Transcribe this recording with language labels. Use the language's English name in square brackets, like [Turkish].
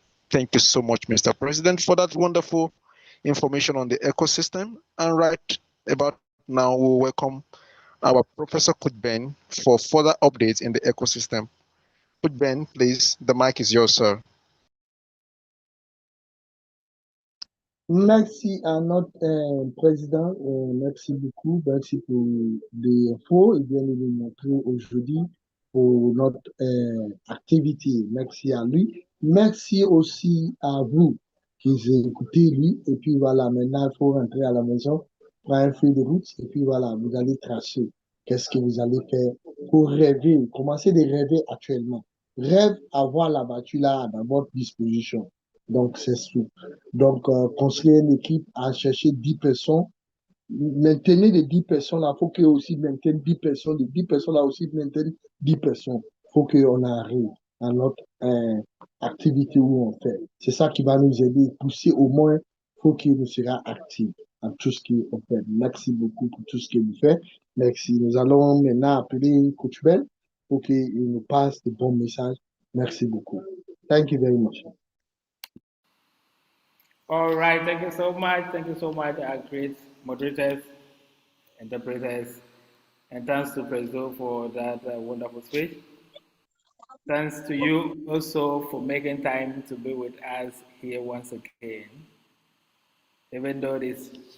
[English] Thank you so much, Mr. President, for that wonderful information on the ecosystem. And right about now, we'll welcome our Professor Kutben for further updates in the ecosystem. Kutben, please, the mic is yours, sir. [French] Merci à notre président. Merci beaucoup. Merci pour les infos et bien de nous montrer aujourd'hui pour notre activité. Merci à lui. Merci aussi à vous qui écoutez lui. Et puis voilà, maintenant, il faut rentrer à la maison, prendre un feuille de route. Et puis voilà, vous allez tracer qu'est-ce que vous allez faire pour rêver. Commencez de rêver actuellement. Rêve avoir la voiture là à votre disposition. Donc, c'est tout. Donc, construire une équipe à chercher 10 personnes. Maintenir les 10 personnes là, il faut qu'ils aussi maintiennent 10 personnes. Les 10 personnes là aussi maintiennent 10 personnes. Il faut qu'on arrive à notre activité où on fait. C'est ça qui va nous aider. Pousser au moins, il faut qu'il nous sera actif en tout ce qu'on fait. Merci beaucoup pour tout ce que vous faites. Merci. Nous allons maintenant appeler Coach Ben pour qu'il nous passe de bons messages. Merci beaucoup. [English] Thank you very much. All right, thank you so much. Thank you so much, our great moderators, interpreters, and thanks to Prezo for that wonderful speech. Thanks to you also for making time to be with us here once again. Even though it's